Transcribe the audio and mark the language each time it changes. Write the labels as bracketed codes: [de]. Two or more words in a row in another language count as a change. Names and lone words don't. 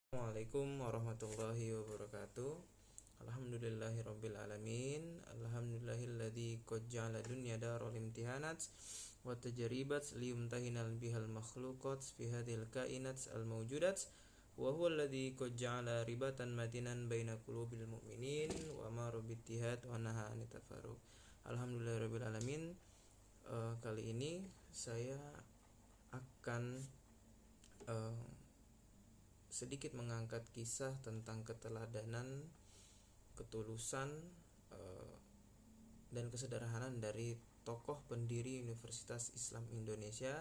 [ar] السلام عليكم ورحمة الله وبركاته. الحمد لله رب العالمين. الحمد لله الذي قد جعل الدنيا دار الامتحانات والتجربات ليمتحن بها المخلوقات في هذه الكائنات الموجودات وهو الذي قد جعل رباطا متينا بين قلوب المؤمنين وأمر بالاتحاد ونهى عن التفرق. الحمد لله رب العالمين. [id] Kali ini saya akan sedikit mengangkat kisah tentang keteladanan, ketulusan, dan kesederhanaan dari tokoh pendiri Universitas Islam Indonesia.